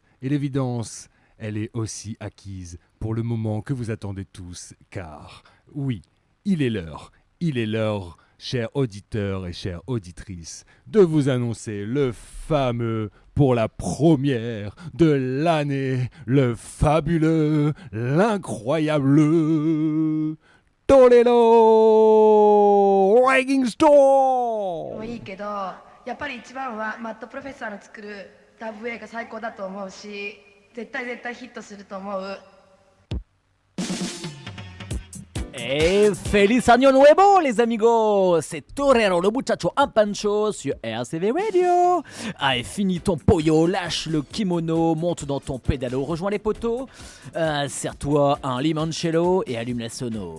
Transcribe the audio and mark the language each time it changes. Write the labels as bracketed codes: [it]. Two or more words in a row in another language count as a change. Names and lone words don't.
[fr] Et l'évidence, elle est aussi acquise pour le moment que vous attendez tous, car oui, il est l'heure, chers auditeurs et chères auditrices, de vous annoncer le fameux, pour la première de l'année, le fabuleux, l'incroyable Toledo Ranking Store! [ja] もいいけどやっぱり一番はマットプロフェッサーの作るダブ A が最高だと思うし絶対ヒットすると思う。 [fr] Et [es] feliz año nuevo [fr] les amigos. C'est Torero le muchacho en pancho sur RCV Radio. Allez, finis ton pollo, lâche le kimono, monte dans ton pédalo, rejoins les poteaux, serre-toi un limoncello et allume la sono.